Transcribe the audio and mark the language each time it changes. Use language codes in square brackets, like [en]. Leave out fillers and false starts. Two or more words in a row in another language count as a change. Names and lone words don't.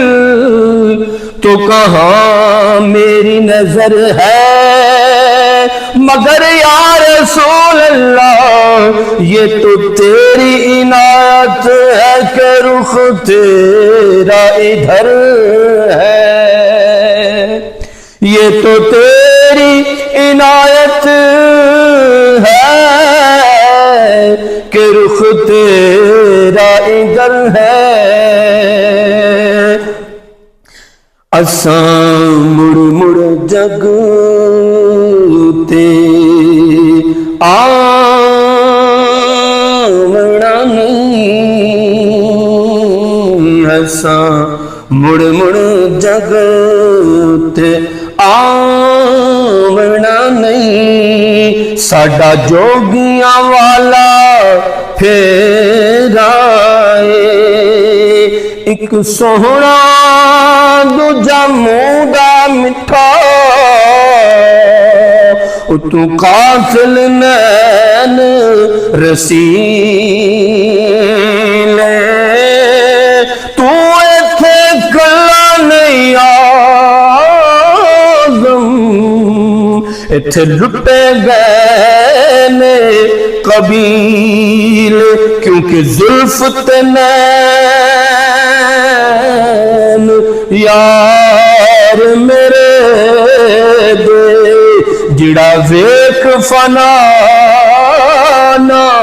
[ur] تو کہاں میری نظر ہے، مگر [ar] یا رسول اللہ [ur] یہ تو تیری عنایت ہے کہ رخ تیرا ادھر ہے، یہ تو تیری عنایت ہے کہ رخ تیرا ادھر ہے، [pa] اساں مڑ مڑ جگ تے آونا نہیں، اساں مڑ مڑ جگ تے آونا نہیں، ساڈا جوگیاں والا پھیرا اے، ایک سوہنا دوجا موندا مٹھا، تو قاتل نین رسیلے، تو ایتھے کلا نہیں آزم، ایتھے لٹے گئے نے قبیل، کیونکہ زلف تے نین یار میرے دے، جڑا ویکھ فنا نہ